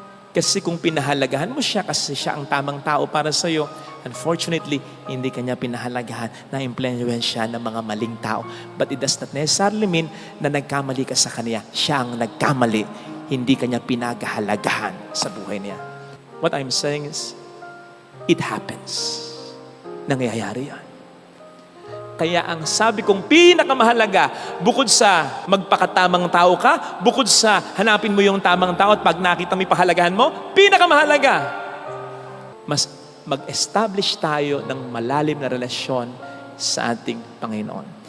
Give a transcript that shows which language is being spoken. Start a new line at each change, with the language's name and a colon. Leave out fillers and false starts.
Filipino: Kasi kung pinahalagahan mo siya kasi siya ang tamang tao para sa'yo, unfortunately, hindi kanya pinahalagahan na impluensya ng mga maling tao.
English: But it does not necessarily mean
Filipino: na nagkamali ka sa kanya. Siya ang nagkamali. Hindi kanya pinahalagahan sa buhay niya.
English: What I'm saying is, it happens.
Filipino: Nangyayari yan. Kaya ang sabi kong pinakamahalaga, bukod sa magpakatamang tao ka, bukod sa hanapin mo yung tamang tao at pag nakita mo yung pahalagahan mo, pinakamahalaga, mas mag-establish tayo ng malalim na relasyon sa ating Panginoon.